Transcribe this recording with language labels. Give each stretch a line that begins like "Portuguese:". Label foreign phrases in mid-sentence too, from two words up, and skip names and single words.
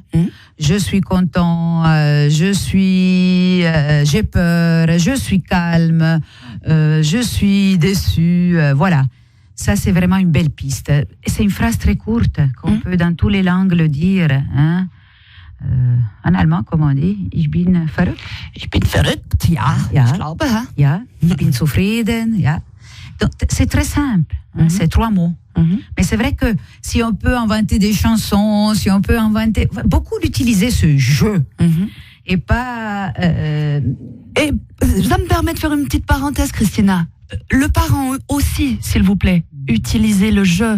French: Je suis content, j'ai peur, je suis calme, je suis déçu, voilà. Ça, c'est vraiment une belle piste. Et c'est une phrase très courte qu'on peut dans toutes les langues le dire. Hein. En allemand, comment on dit?
German: Ich bin verrückt. Ich bin verrückt, ja. Ja. Ich glaube, hein. Ja. Ich bin zufrieden, ja.
French: Donc, c'est très simple, hein, c'est 3 mots. Mais c'est vrai que si on peut inventer des chansons, si on peut inventer... Beaucoup d'utiliser ce jeu. Et pas... Et ça me permet de faire une petite parenthèse, Christina. Le parent aussi, s'il vous plaît, utilisez le je.